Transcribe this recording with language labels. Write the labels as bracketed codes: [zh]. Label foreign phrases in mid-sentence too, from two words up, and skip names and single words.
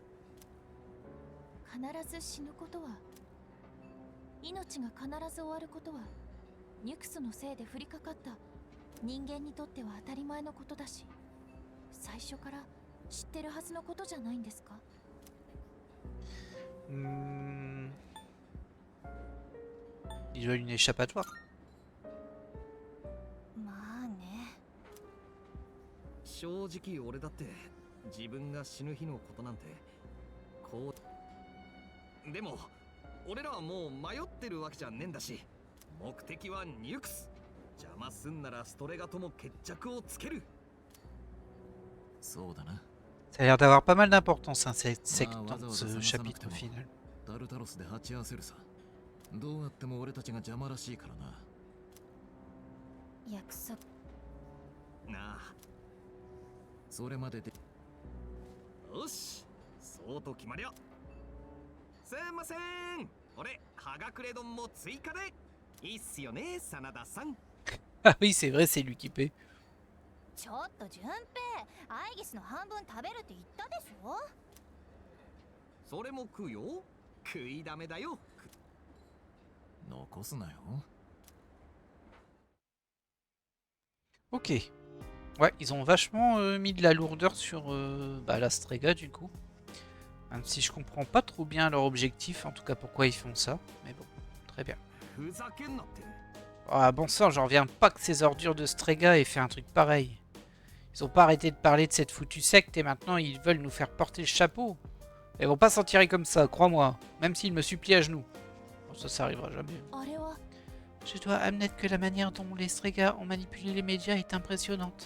[ja] 必ず死ぬことは、命が必ず終わることはニュクスのせいで降りかかった人間にとっては当たり前のことだし、最初から知ってるはずのことじゃないんですか。 [fr] Il doit une échappatoire. [ja] まあね。正直俺だって自分が死ぬ日のことなんてこう。でも俺らはもう迷ってるわけじゃねえんだし、目的はニュクス。邪魔すんならストレガとも決着をつける。そうだな。 [fr] Ça a l'air d'avoir pas mal d'importance, hein, cette secte dans ce chapitre final. [ja] タルタロスで鉢合わせるさ。どうやっても俺たちが邪魔らしいからな。約束なあ。それまでで。よし、そうと決まりゃ。すいません、俺はがくれ丼も追加でいいっすよね、真田さん。 [fr] Ah oui, c'est vrai, c'est lui qui paie. [ja] ちょっと順平、アイギスの半分食べるって言ったでしょ。それも食うよ。食いだめだよ。残すなよ。 Ok. [fr] Ouais, ils ont vachement mis de la lourdeur sur la Strega du coup. Même si je comprends pas trop bien leur objectif, en tout cas pourquoi ils font ça. Mais bon, très bien. [ja] ふざけんなって。 [fr] Ah bon sang, j'en reviens pas que ces ordures de Strega aient fait un truc pareil. Ils ont pas arrêté de parler de cette foutue secte et maintenant ils veulent nous faire porter le chapeau. Ils vont pas s'en tirer comme ça, crois-moi. Même s'ils me supplient à genoux. Bon, ça arrivera jamais. Je dois admettre que la manière dont les Strega ont manipulé les médias est impressionnante.